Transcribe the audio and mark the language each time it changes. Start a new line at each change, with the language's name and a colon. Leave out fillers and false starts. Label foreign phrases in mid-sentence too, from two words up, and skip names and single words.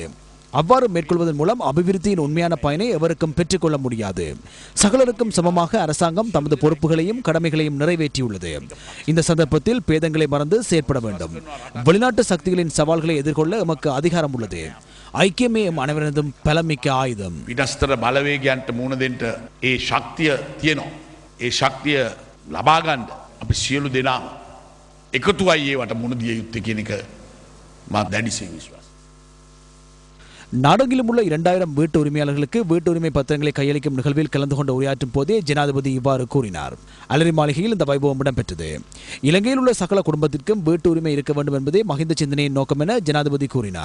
Tamil: அவ்வாறு மேற்கொள்வதன் மூலம் அபிவிருத்தியின் உண்மையான பயனை எவருக்கும் பெற்றுக்கொள்ள முடியாது. சகலருக்கும் சமமாக அரசாங்கம் தமது பொறுப்புகளையும் கடமைகளையும் நிறைவேற்றியுள்ளது. இந்த சந்தர்ப்பத்தில் பேதங்களை மறந்து செயற்பட வேண்டும். வெளிநாட்டு சக்திகளின் சவால்களை எதிர்கொள்ள எமக்கு அதிகாரம் உள்ளது. ஐக்கியமே எம் அனைவரதும் பலமிக்க ஆயுதம்.
Sinhala: විනස්තර බලවේගයන්ට මුණ දෙන්න ඒ ශක්තිය තියෙනවා. ඒ ශක්තිය ලබා ගන්න අපි සියලු දෙනාම එකතුවයි ඒවට මුණ දිය යුත්තේ කියන එක මා දැඩිසේ විශ්වාසයි.
Tamil: நாடெங்கிலும் உள்ள 2000 வீட்டு உரிமையாளர்களுக்கு வீட்டு உரிமை பத்திரங்களை கையளிக்கும் நிகழ்வில் கலந்து கொண்டு உரையாற்றும் போதே ஜனாதிபதி இவ்வாறு கூறினார். அலரி மாளிகையில் இந்த வைபவம் இடம்பெற்றது. இலங்கையில் உள்ள சகல குடும்பத்திற்கும் வீட்டு உரிமை இருக்க வேண்டும் என்பதே மஹிந்த சிந்தனையின் நோக்கம் என ஜனாதிபதி கூறினார்.